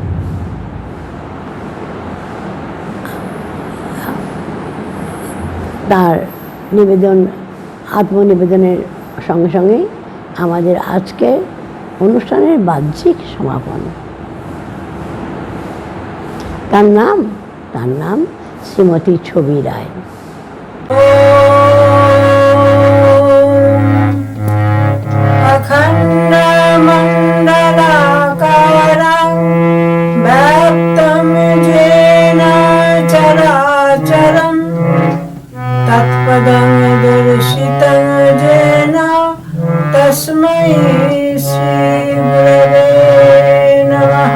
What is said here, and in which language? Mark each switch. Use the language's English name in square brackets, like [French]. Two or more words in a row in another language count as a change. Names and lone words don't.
[Bangla] তার নিবেদন, আত্মনিবেদনের সঙ্গে সঙ্গেই আমাদের আজকের অনুষ্ঠানের বাহ্যিক সমাপন। তার নাম শ্রীমতী ছবি রায়। [Sanskrit] अखंड मंडलाकारं व्याप्तं येन चराचरं तत्पदं दर्शितं येन तस्मै श्री गुरवे नमः।